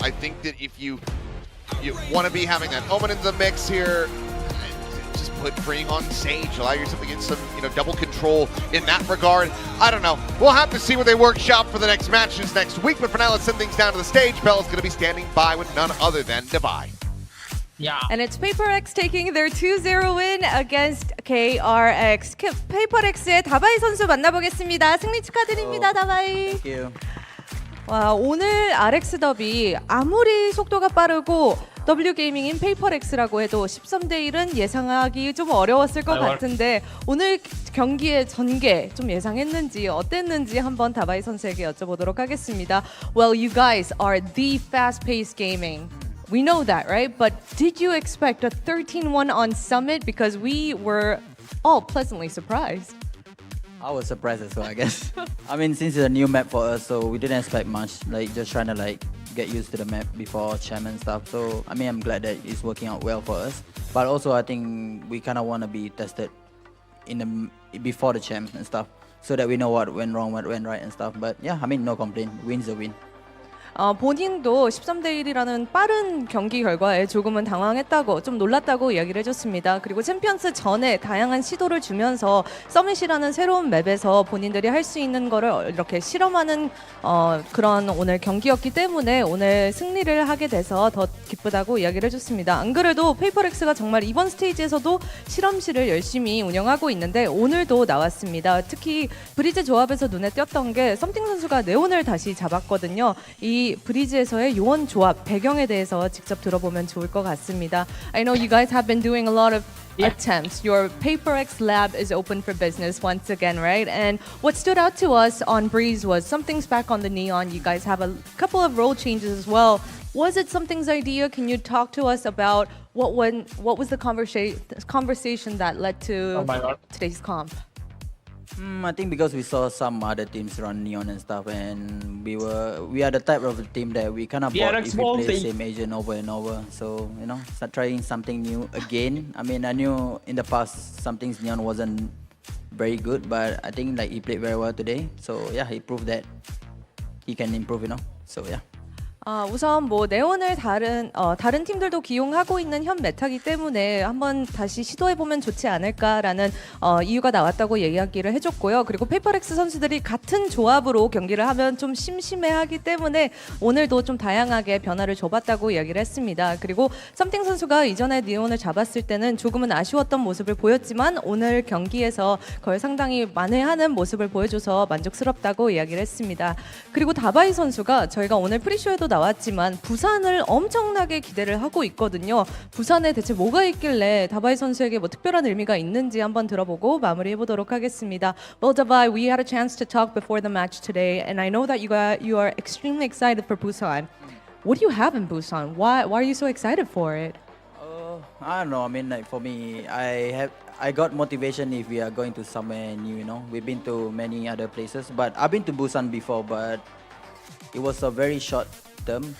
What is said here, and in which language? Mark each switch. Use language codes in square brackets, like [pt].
[en] I think that if you want to be having that Omen in the mix here, just put freeing on Sage, allow yourself to get some double control in that regard. I don't know. We'll have to see what they workshop for the next matches next week, but for now, let's send things down to the stage. Bella's going to be standing by with none other than Divide. Yeah. And it's Paper X taking their 2-0 win against KRX. [ko] Paper X의 다바이 선수 만나보겠습니다. 승리 축하드립니다, 다바이. [en] Thank you. [ko] 와, 오늘 RX 더비 아무리 속도가 빠르고 W게이밍인 페이퍼렉스라고 해도 13대 1은 예상하기 좀 어려웠을 것 같은데 오늘 경기의 전개 좀 예상했는지 어땠는지 한번 다바이 선수에게 여쭤보도록 하겠습니다. [en] Well, you guys are the fast-paced gaming. We know that, right? But did you expect a 13-1 on Summit? Because we were all pleasantly surprised. I was surprised as well, I guess. I mean, since it's a new map for us, so we didn't expect much. Like, just trying to get used to the map before Champ and stuff. So, I mean, I'm glad that it's working out well for us. But also, I think we kind of want to be tested before the Champ and stuff, so that we know what went wrong, what went right and stuff. But yeah, I mean, no complaint. Win's a win. [ko] 본인도 13대 1이라는 빠른 경기 결과에 조금은 당황했다고, 좀 놀랐다고 이야기를 해줬습니다. 그리고 챔피언스 전에 다양한 시도를 주면서 서밋이라는 새로운 맵에서 본인들이 할 수 있는 거를 이렇게 실험하는 그런 오늘 경기였기 때문에 오늘 승리를 하게 돼서 더 기쁘다고 이야기를 해줬습니다. 안 그래도 페이퍼렉스가 정말 이번 스테이지에서도 실험실을 열심히 운영하고 있는데 오늘도 나왔습니다. 특히 브리즈 조합에서 눈에 띄었던 게 썸띵 선수가 네온을 다시 잡았거든요. 이 브리즈에서의 요원 조합 배경에 대해서 직접 들어보면 좋을 것 같습니다. [en] I know you guys have been doing a lot of attempts. Your PaperX lab is open for business once again, right? And what stood out to us on Breeze was Something's back on the Neon. You guys have a couple of role changes as well. Was it Something's idea? Can you talk to us about what was the conversation that led to today's comp? I think because we saw some other teams run Neon and stuff, and we are the type of team that we kind of bought if we play the same agent over and over. So, start trying something new again. I mean, I knew in the past Something's Neon wasn't very good, but I think he played very well today. So yeah, he proved that he can improve, So yeah. [ko] 우선 네온을 다른 팀들도 기용하고 있는 현 메타기 때문에 한번 다시 시도해보면 좋지 않을까라는 이유가 나왔다고 이야기를 해줬고요. 그리고 페이퍼렉스 선수들이 같은 조합으로 경기를 하면 좀 심심해하기 때문에 오늘도 좀 다양하게 변화를 줘봤다고 이야기를 했습니다. 그리고 썸띵 선수가 이전에 네온을 잡았을 때는 조금은 아쉬웠던 모습을 보였지만 오늘 경기에서 그걸 상당히 만회하는 모습을 보여줘서 만족스럽다고 이야기를 했습니다. 그리고 다바이 선수가 저희가 오늘 프리쇼에도 나왔지만 부산을 엄청나게 기대를 하고 있거든요. 부산에 대체 뭐가 있길래 다바이 선수에게 뭐 특별한 의미가 있는지 한번 들어보고 마무리해 보도록 하겠습니다. [en] Well, Davai, we had a chance to talk before the match today, and I know that you are extremely excited for Busan. What do you have in Busan? Why are you so excited for it? I don't know. I mean, like for me, I got motivation if we are going to somewhere new. You know, we've been to many other places, but I've been to Busan before, but it was a very short term.